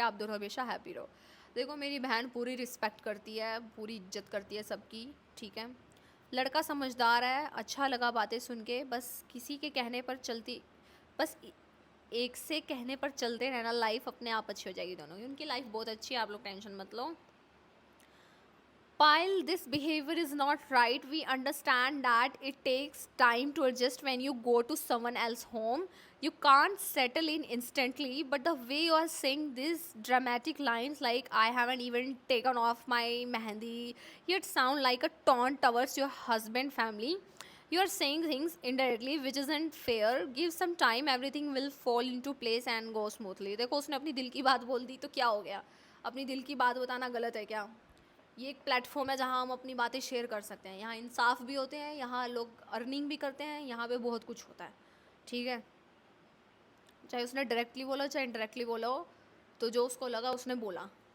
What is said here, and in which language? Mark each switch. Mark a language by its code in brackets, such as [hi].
[hi] आप दोनों हमेशा हैप्पी रहो। देखो, मेरी बहन पूरी रिस्पेक्ट करती है, पूरी इज्जत करती है सबकी, ठीक है। लड़का समझदार है, अच्छा लगा बातें सुन के, बस किसी के कहने पर चलती, बस एक से कहने पर चलते रहना, लाइफ अपने आप अच्छी हो जाएगी दोनों की। उनकी लाइफ बहुत अच्छी है, आप लोग टेंशन मत लो। [en] While this behavior is not right, we understand that it takes time to adjust when you go to someone else's home. You can't settle in instantly, but the way you are saying these dramatic lines like I haven't even taken off my mehendi yet sound like a taunt towards your husband family. You are saying things indirectly which isn't fair. Give some time, everything will fall into place and go smoothly. [hi] देखो उसने अपनी दिल की बात बोल दी तो क्या हो गया? अपनी दिल की बात बताना गलत है क्या? ये एक प्लेटफॉर्म है जहाँ हम अपनी बातें शेयर कर सकते हैं। यहाँ इंसाफ भी होते हैं, यहाँ लोग अर्निंग भी करते हैं, यहाँ पे बहुत कुछ होता है। ठीक है, चाहे उसने डायरेक्टली बोला चाहे इनडायरेक्टली बोला हो, तो जो उसको लगा उसने बोला।